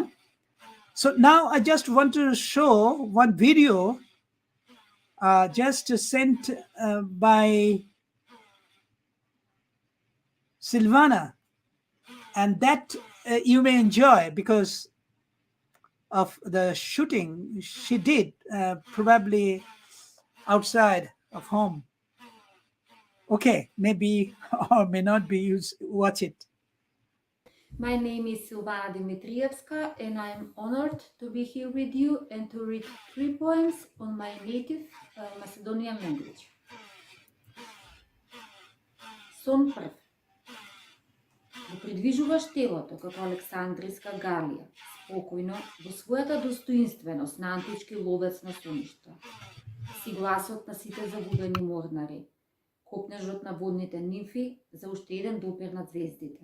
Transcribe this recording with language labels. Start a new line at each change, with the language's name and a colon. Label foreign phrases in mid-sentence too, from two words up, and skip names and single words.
English: So now I just want to show one video just sent by Silvana, and that you may enjoy because of the shooting she did, probably outside of home. Okay, maybe or may not be. Watch it. My name is SILVANA Dimitrievska, and I am honored to be here with you and to read 3 poems on my native Macedonian language.
Macedonian: Сон прв. Го придвижуваш телото како Александриска галија, спокојно, во својата достоинственост на антички ловец на соништа. Си гласот на сите загубени морнари, копнежот на водните нимфи за уште еден допир над звездите.